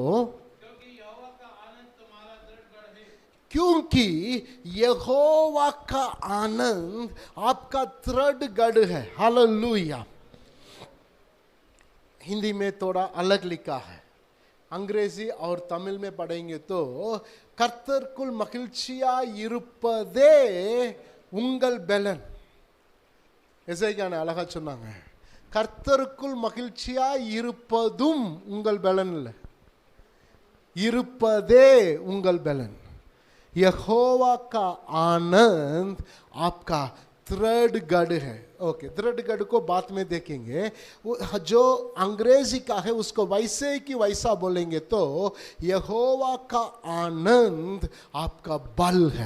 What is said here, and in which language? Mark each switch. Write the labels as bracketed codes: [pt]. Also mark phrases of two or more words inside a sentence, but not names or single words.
[hi] क्योंकि यहोवा का आनंद तुम्हारा दृढ़ है। क्योंकि यहोवा का आनंद आपका दृढ़ गढ़ है। हालेलुया। हिंदी में थोड़ा अलग लिखा है, अंग्रेजी और तमिल में पढ़ेंगे तो [ta] கர்த்தருக்குள் மகிழ்ச்சியாய் இருப்பதே உங்கள் பலன். எசேக்கியா அழகா சொன்னாங்க, கர்த்தருக்குள் மகிழ்ச்சியாய் இருப்பதும் உங்கள் பலன் இல்லை, இருப்பதே உங்கள் பலன். [hi] यहोवा का आनंद आपका दृढ़ गढ़ है। ओके, दृढ़ गढ़ को बाद में देखेंगे। जो अंग्रेजी का है उसको वैसे की वैसा बोलेंगे तो यहोवा का आनंद आपका बल है।